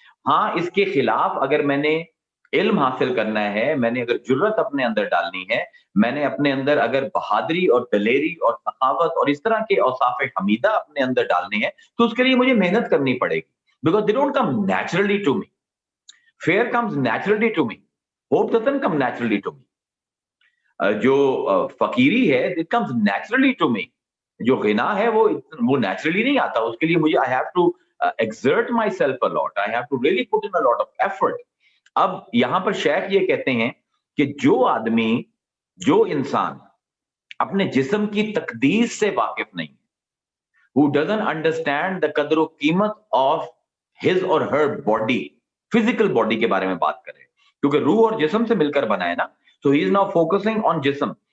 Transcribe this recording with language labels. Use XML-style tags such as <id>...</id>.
<hi>हाँ, इसके खिलाफ अगर मैंने इल्म हासिल करना है, मैंने अगर जुर्रत अपने अंदर डालनी है, मैंने अपने अंदर अगर बहादुरी और दलेरी और सखावत और इस तरह के औसाफ हमीदा अपने अंदर डालने हैं, तो उसके लिए मुझे मेहनत करनी पड़ेगी,</hi> <en>Because they don't come naturally to me. Fear comes naturally to me, hope doesn't come naturally to me.</en> <hi>जो फकीरी है,</hi> <en>It comes naturally to me.</en> <hi>जो गिना है वो नेचुरली नहीं आता, उसके लिए मुझे</hi> <en>I have to exert myself a lot, I have to really put in a lot of effort।</en> <hi>अब यहां पर शेख ये कहते हैं कि जो आदमी, जो इंसान अपने जिस्म की तकदीर से वाकिफ नहीं,</hi> <en>who doesn't understand the</en> <hi>कदर और कीमत</hi> <en>of his or her body,</en> <hi>physical body के बारे में बात करें, क्योंकि रूह और जिस्म से मिलकर बना है ना,</hi> <en>so he is now focusing on</en> <hi>जिस्म।</hi>